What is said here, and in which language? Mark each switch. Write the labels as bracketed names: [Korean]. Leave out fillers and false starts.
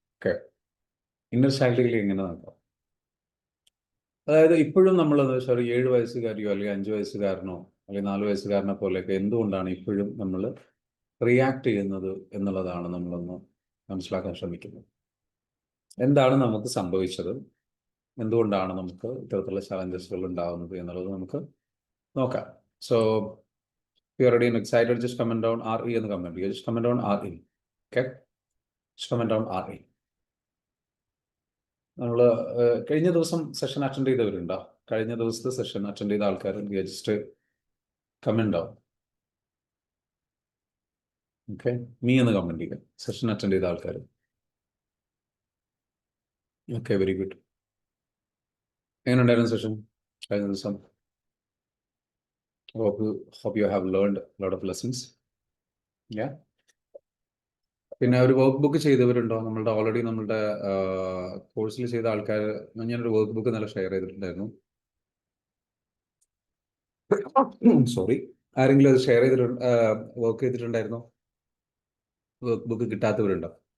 [Malayalam] Okay, inner child healing എങ്ങനെ നോക്കാം. അതായത് ഇപ്പോഴും നമ്മളെന്ന് വെച്ചാൽ ഒരു 7 വയസ്സുകാരിയോ അല്ലെങ്കിൽ 5 വയസ്സുകാരനോ അല്ലെങ്കിൽ 4 വയസ്സുകാരനെ പോലെയൊക്കെ എന്തുകൊണ്ടാണ് ഇപ്പോഴും നമ്മൾ റിയാക്ട് ചെയ്യുന്നത് എന്നുള്ളതാണ് നമ്മളൊന്ന് മനസ്സിലാക്കാൻ ശ്രമിക്കുന്നത്. എന്താണ് നമുക്ക് സംഭവിച്ചത്, എന്തുകൊണ്ടാണ് നമുക്ക് ഇത്തരത്തിലുള്ള ചലഞ്ചസുകൾ ഉണ്ടാകുന്നത് എന്നുള്ളത് നമുക്ക് നോക്കാം. [English] so you are ready and excited, just comment down RE [Malayalam] എന്ന് കമന്റ് ചെയ്യുക. [English] Just comment down RE. Okay, just comment down RE. [Malayalam] നമ്മൾ കഴിഞ്ഞ ദിവസം സെഷൻ അറ്റൻഡ് ചെയ്തവരുണ്ടോ? കഴിഞ്ഞ ദിവസത്തെ സെഷൻ അറ്റൻഡ് ചെയ്ത ആൾക്കാർ just comment down. Okay, me എന്ന് കമന്റ് ചെയ്യുക, സെഷൻ അറ്റൻഡ് ചെയ്ത ആൾക്കാർ. Okay, very good. എങ്ങനെ ഉണ്ടായിരുന്നു സെഷൻ കഴിഞ്ഞ ദിവസം? [English] Hope you have learned a lot of lessons. [Malayalam] Yeah. പിന്നെ ഒരു വർക്ക് ബുക്ക് ചെയ്തവരുണ്ടോ? നമ്മളുടെ ഓൾറെഡി നമ്മളുടെ കോഴ്സിൽ ചെയ്ത ആൾക്കാർ, ഞാനൊരു വർക്ക് ബുക്ക് നല്ല ഷെയർ ചെയ്തിട്ടുണ്ടായിരുന്നു. സോറി, ആരെങ്കിലും അത് ഷെയർ ചെയ്തിട്ടുണ്ട്, വർക്ക് ചെയ്തിട്ടുണ്ടായിരുന്നോ? Work book കിട്ടാത്തവരുണ്ടോ?